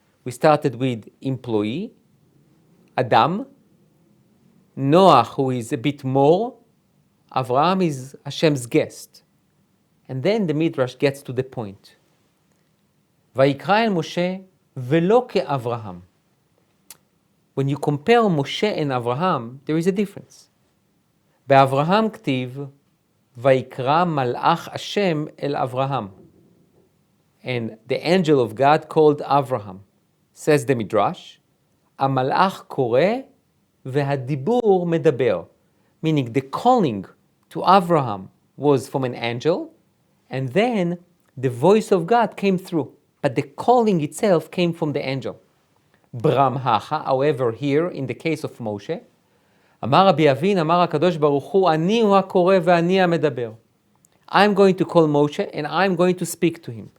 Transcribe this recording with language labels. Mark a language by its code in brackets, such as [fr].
[en] We started with employee, Adam, Noach, who is a bit more, Avraham is Hashem's guest. And then the midrash gets to the point. [he] Vayikra el Moshe velo ke'Avraham. [en] When you compare Moshe and Avraham, there is a difference. [he] באברהם כתיב, ויקרא מלאך השם אל אברהם. [en] And the angel of God called Avraham. Says the midrash, [he] המלאך קורא והדיבור מדבר. [en] Meaning the calling to Avraham was from an angel, and then the voice of God came through. But the calling itself came from the angel. [he] Bramhacha, [en] however, here, in the case of Moshe, [he] אמר רבי אבין, אמר הקדוש ברוך הוא, אני הוא הקורא ואני המדבר. [en] I'm going to call Moshe and I'm going to speak to him.